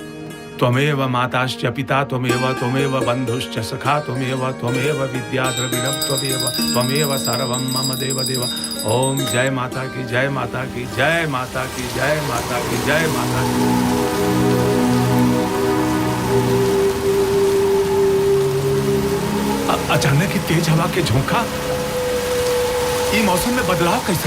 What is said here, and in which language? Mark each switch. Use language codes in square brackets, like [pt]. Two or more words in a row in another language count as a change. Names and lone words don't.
[sa] त्वमेव माताश्च पिता त्वमेव बंधुश्च सखा त्वमेव विद्या द्रविणं त्वमेव सर्वं मम देव देव। [hi] ओम जय माता की जय माता की जय माता की जय माता की जय माता की। अचानक ही तेज हवा के झोंका, ये मौसम में बदलाव कैसे?